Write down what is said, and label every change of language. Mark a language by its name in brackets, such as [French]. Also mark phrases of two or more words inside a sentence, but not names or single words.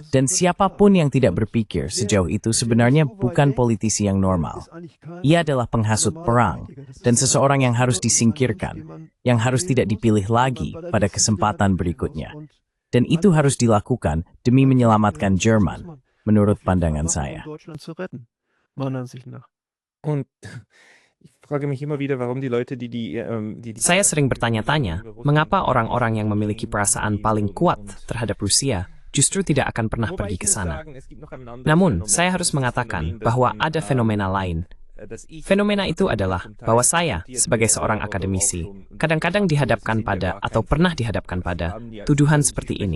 [Indonesian] Dan siapapun yang tidak berpikir sejauh itu sebenarnya bukan politisi yang normal. Ia adalah penghasut perang, dan seseorang yang harus disingkirkan, yang harus tidak dipilih lagi pada kesempatan berikutnya. Dan itu harus dilakukan demi menyelamatkan Jerman, menurut pandangan saya. [German] Und ich frage mich immer wieder, warum die Leute, die [Indonesian] Saya sering bertanya-tanya, mengapa orang-orang yang memiliki perasaan paling kuat terhadap Rusia justru tidak akan pernah pergi ke sana. Namun, saya harus mengatakan bahwa ada fenomena lain. Fenomena itu adalah bahwa saya, sebagai seorang akademisi, kadang-kadang dihadapkan pada atau pernah dihadapkan pada tuduhan seperti ini.